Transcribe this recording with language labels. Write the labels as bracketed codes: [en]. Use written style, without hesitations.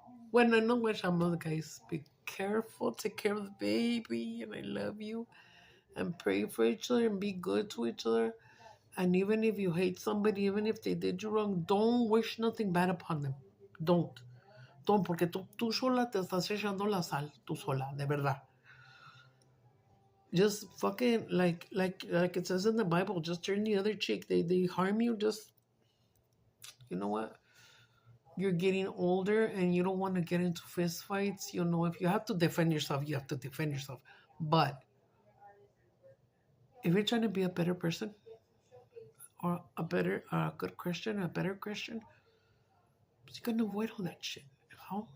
[es] Bueno, no guachamos, [en] guys. Be careful. Take care of the baby. And I love you. And pray for each other and be good to each other. And even if you hate somebody, even if they did you wrong, don't wish nothing bad upon them. Don't. Don't, [es] porque tú sola te estás echando la sal. Tú sola, de verdad. [en] Just fucking, like it says in the Bible, just turn the other cheek. They harm you, just, you know what? You're getting older and you don't want to get into fist fights. You know, if you have to defend yourself, you have to defend yourself. But if you're trying to be a better person or a good Christian, a better Christian, you're going to avoid all that shit. You know?